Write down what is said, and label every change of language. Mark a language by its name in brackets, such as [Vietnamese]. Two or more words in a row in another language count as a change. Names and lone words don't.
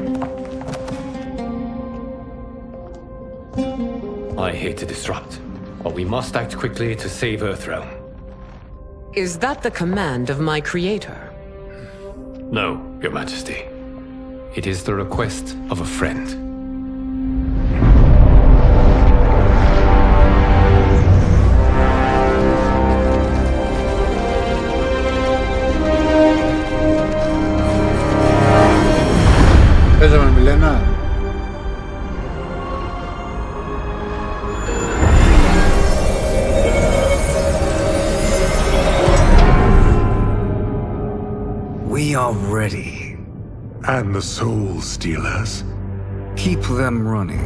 [English] I hate to disrupt, but we We must act quickly to save Earthrealm. Is that the command of my creator? No, Your Majesty. It is the request of a friend. [Greek] Παίζαμε με Μιλένα. [English] We are ready. And the Soul Stealers? Keep them running.